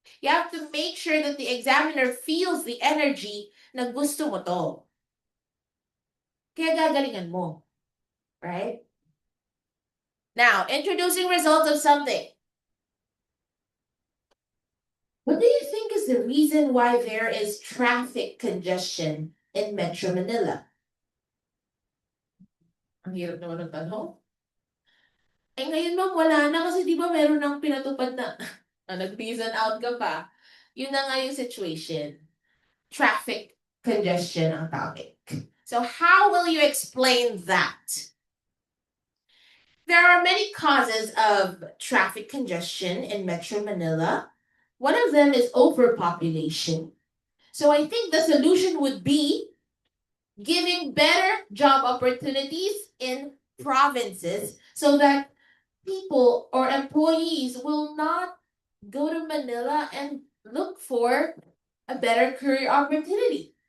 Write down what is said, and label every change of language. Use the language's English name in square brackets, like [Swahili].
[English] You have to make sure that the examiner feels the energy na gusto mo to. Kaya gagalingan mo. Right? Now, introducing results of something. What do you think is the reason why there is traffic congestion in Metro Manila? [Filipino] Ang hirap naman ng tanong. Eh ngayon ma'am, wala na kasi di ba meron ng pinatupad na nag-reason out ka pa. Yun na nga yung situation. Traffic congestion ang topic. [English] So how will you explain that? There are many causes of traffic congestion in Metro Manila. One of them is overpopulation. So I think the solution would be giving better job opportunities in provinces so that people or employees will not go to Manila and look for a better career opportunity.